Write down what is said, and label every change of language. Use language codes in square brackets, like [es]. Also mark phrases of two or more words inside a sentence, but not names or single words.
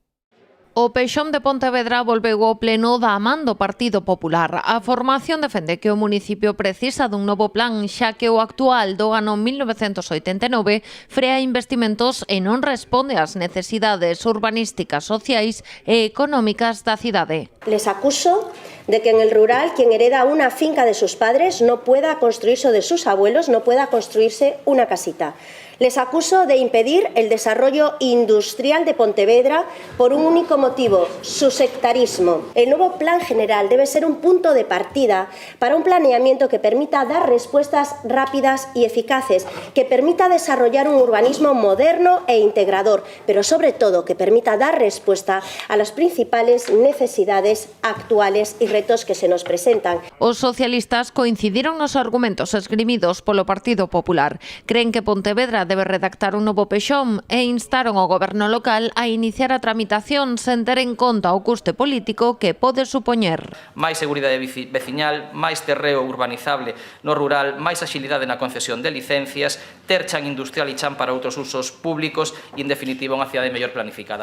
[gl] O Peixón de Pontevedra volveu ao pleno da man do Partido Popular. A formación defende que o municipio precisa dun novo plan, xa que o actual do ano 1989 frea investimentos e non responde ás necesidades urbanísticas, sociais e económicas da cidade. [es] Les acuso de que en el rural quien hereda una finca de sus padres no pueda construirse o de sus abuelos, no pueda construirse una casita. Les acuso de impedir el desarrollo industrial de Pontevedra por un único motivo, su sectarismo. El nuevo plan general debe ser un punto de partida para un planeamiento que permita dar respuestas rápidas y eficaces, que permita desarrollar un urbanismo moderno e integrador, pero sobre todo que permita dar respuesta a las principales necesidades actuales y retos que se nos presentan. [gl] Os socialistas coincidiron nos argumentos esgrimidos polo Partido Popular. Creen que Pontevedra debe redactar un novo Peixón e instaron ao goberno local a iniciar a tramitación sen ter en conta o custe político que pode supoñer. Máis seguridade veciñal, máis terreo urbanizable no rural, máis axilidade na concesión de licencias, ter chan industrial e chan para outros usos públicos e, en definitiva, unha cidade mellor planificada.